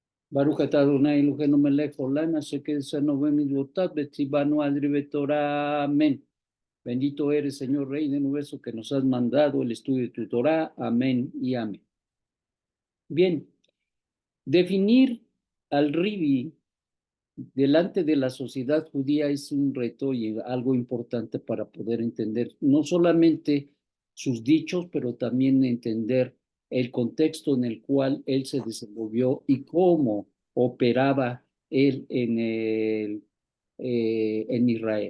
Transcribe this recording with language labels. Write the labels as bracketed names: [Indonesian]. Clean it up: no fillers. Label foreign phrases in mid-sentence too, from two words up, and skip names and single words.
[Hebrew] ברוך אתה אדוני אלוהינו מלך העולם אשר קדשנו במצוותיו וציוונו על תורה. [Spanish] Amén. Bendito eres, Señor Rey del universo, que nos has mandado el estudio de tu Torah. Amén y amén. Bien, definir al Ribi delante de la sociedad judía es un reto y algo importante para poder entender no solamente sus dichos, pero también entender el contexto en el cual él se desenvolvió y cómo operaba él en Israel.